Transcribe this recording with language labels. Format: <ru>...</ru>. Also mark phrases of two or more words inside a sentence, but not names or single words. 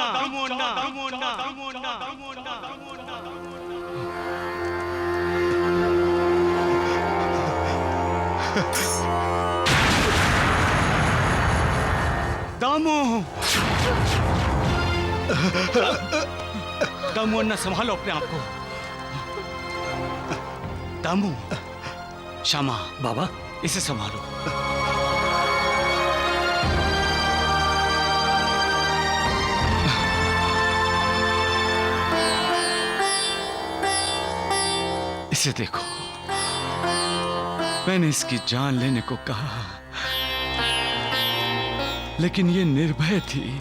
<hi>दामू अन्ना, दामू अन्ना, दामू अन्ना, दामू अन्ना। दामू दामू अन्ना, संभालो अपने आप को। दामू, श्यामा, बाबा इसे संभालो। इसे देखो, मैंने इसकी जान लेने को कहा, लेकिन ये निर्भय थी।</hi>